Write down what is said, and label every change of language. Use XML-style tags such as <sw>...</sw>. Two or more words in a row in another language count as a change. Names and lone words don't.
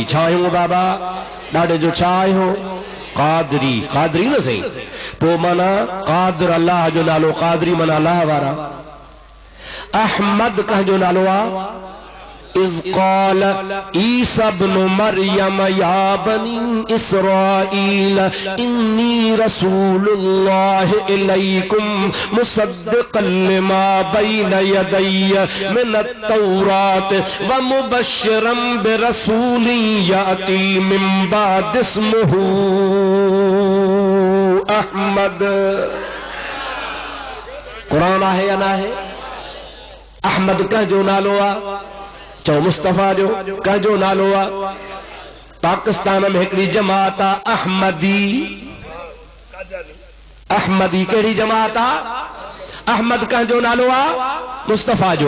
<sd>छा आहियूं बाबा? ॾाढे जो छा आहियूं? क़ादरी। क़ादरी न सही पोइ माना क़ादिर अल्लाह जो नालो, क़ादरी माना अल्लाह वारा। अहमद कंहिंजो नालो आहे?</sd> <ar>إذ قال عيسى ابن مريم يا بني إسرائيل إني رسول الله إليكم مصدقا لما بين يدي من التوراة ومبشرا برسول يأتي من بعد اسمه أحمد.</ar> <sd>कुरान आहे या ना है? अहमद कंहिंजो नालो आहे? चओ मुस्तफ़ा जो। कंहिंजो नालो आहे? पाकिस्तान में हिकिड़ी जमात आहे अहमदी। अहमदी कहिड़ी जमात आहे? अहमद कंहिंजो नालो आहे? मुस्तफ़ा जो।</sd>